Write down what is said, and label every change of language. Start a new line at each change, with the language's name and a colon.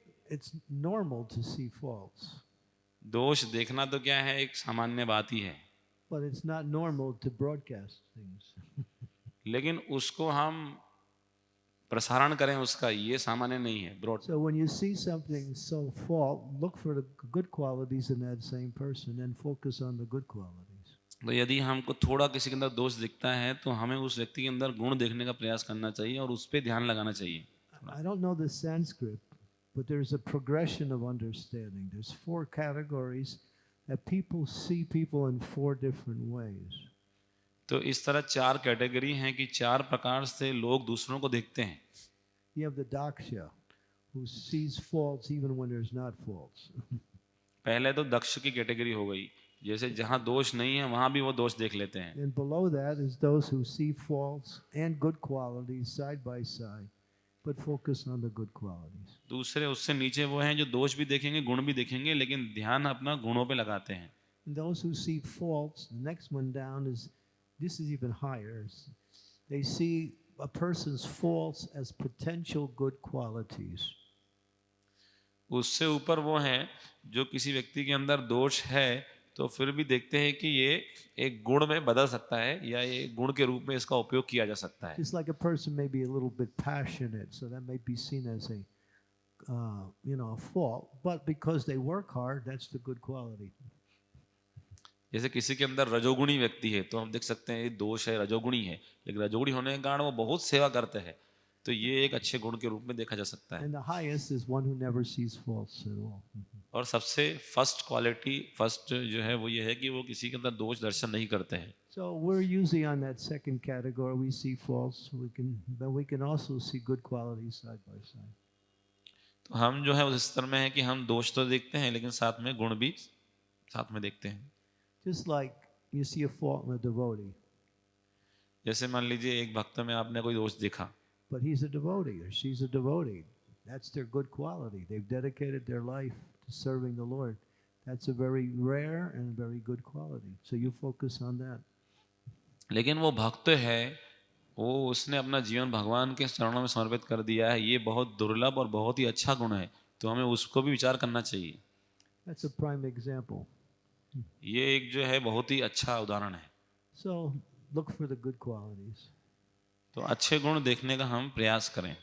English: It's normal to see faults.
Hindi: दोष देखना तो क्या है, एक सामान्य बात ही है.
English: But it's not normal to broadcast things.
Hindi: लेकिन उसको हम प्रसारण करें उसका, ये सामान्य नहीं है.
English: So when you see something so fault, look for the good qualities in that same person and focus on the good qualities.
Hindi: तो यदि हमको थोड़ा किसी के अंदर दोष दिखता है तो हमें उस व्यक्ति के अंदर गुण देखने का प्रयास करना चाहिए और उस पर ध्यान लगाना चाहिए.
English: I don't know the Sanskrit, but there's a progression of understanding. There's 4 categories that people see people in 4 different ways.
Hindi: तो इस तरह 4 कैटेगरी हैं कि 4 प्रकार से लोग दूसरों को देखते हैं.
English: You have the Daksha, who sees faults even when there's not faults.
Hindi: पहले तो दक्ष की कैटेगरी हो गई, जैसे जहाँ दोष नहीं है वहाँ भी वो दोष देख लेते हैं.
English: And below that is those who see faults and good qualities side by side, but focus on the good qualities.
Hindi: दूसरे उससे नीचे वो हैं जो दोष भी देखेंगे गुण भी देखेंगे, लेकिन ध्यान अपना गुणों पे लगाते हैं.
English: And those who see faults, the next one down is, this is even higher. They see a person's faults as potential good qualities.
Hindi: उससे ऊपर वो हैं जो किसी व्यक्ति के अंदर दोष है तो फिर भी देखते हैं कि ये एक गुण में बदल सकता है या ये गुण के रूप में इसका उपयोग किया जा सकता है.
English: It's like a person may be a little bit passionate, so that may be seen as a a fault, but because they work hard, that's the good quality.
Hindi: जैसे किसी के अंदर रजोगुणी व्यक्ति है तो हम देख सकते हैं ये दोष है, रजोगुणी है, लेकिन रजोगुणी होने के कारण वो बहुत सेवा करते हैं, तो ये एक अच्छे गुण के रूप में देखा जा सकता है.
English: And the highest is one who never sees faults at all.
Hindi: और सबसे फर्स्ट क्वालिटी, फर्स्ट जो है वो ये है कि वो किसी के अंदर दोष दर्शन नहीं करते हैं.
English: So we're usually on that second category. We see faults, but we can also see good qualities side by side.
Hindi: तो हम जो है उस स्तर में है कि हम दोष तो देखते हैं लेकिन साथ में गुण भी साथ में देखते हैं.
English: Just like you see a fault in a devotee,
Hindi: जैसे मान लीजिए एक भक्त में आपने कोई दोष देखा,
English: but he's a devotee or she's a devotee. That's their good quality. They've dedicated their life to serving the Lord. That's a very rare and very good quality. So you focus on that.
Hindi: लेकिन वो भक्त है, वो उसने अपना जीवन भगवान के चरणों में समर्पित कर दिया है, ये बहुत दुर्लभ और बहुत ही अच्छा गुण है, तो हमें उसको भी विचार करना चाहिए.
English: That's a prime example.
Hindi: ये एक जो है बहुत ही अच्छा उदाहरण है.
English: So look for the good qualities.
Hindi: तो अच्छे गुण देखने का हम प्रयास करें.